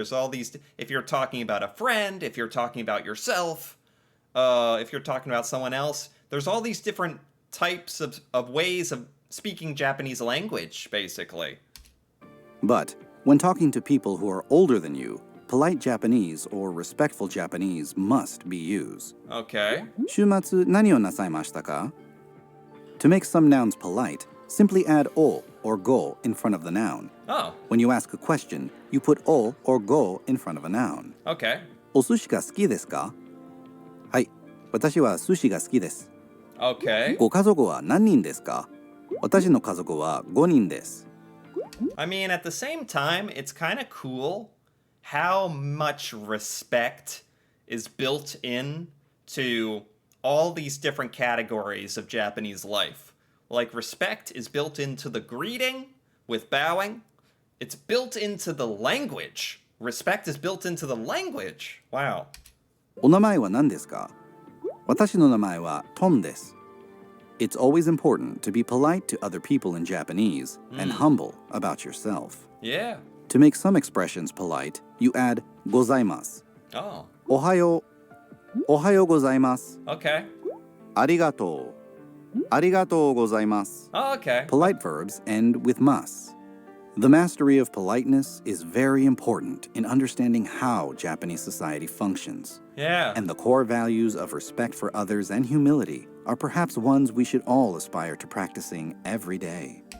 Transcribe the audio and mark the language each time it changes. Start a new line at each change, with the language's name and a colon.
English: There's all these, if you're talking about a friend, if you're talking about yourself, if you're talking about someone else, there's all these different types of ways of speaking Japanese language, basically. But when talking to people who are older than you, polite Japanese or respectful Japanese must be used. Okay.
Japanese: 週末何をなさいましたか?
English: To make some nouns polite, simply add o or go in front of the noun. Oh, When you ask a question, you put o or go in front of a noun. okay.
Japanese: お寿司が好きですか? はい、私は寿司が好きです。
English: Okay.
Japanese: ご家族は何人ですか?私の家族は5人です。
English: I mean, at the same time, it's kind of cool how much respect is built in to all these different categories of Japanese life. Like, respect is built into the greeting with bowing. It's built into the language. Respect is built into the language. Wow.
Japanese: お名前は何ですか?私の名前はトンです。
English: It's always important to be polite to other people in Japanese and humble about yourself. Yeah. To make some expressions polite, you add ございます。 Oh,
Japanese: おはようございます。
English: okay.
Japanese: ありがとうございます。
English: Oh, okay. Polite verbs end with mas. The mastery of politeness is very important in understanding how Japanese society functions. Yeah. And the core values of respect for others and humility are perhaps ones we should all aspire to practicing every day.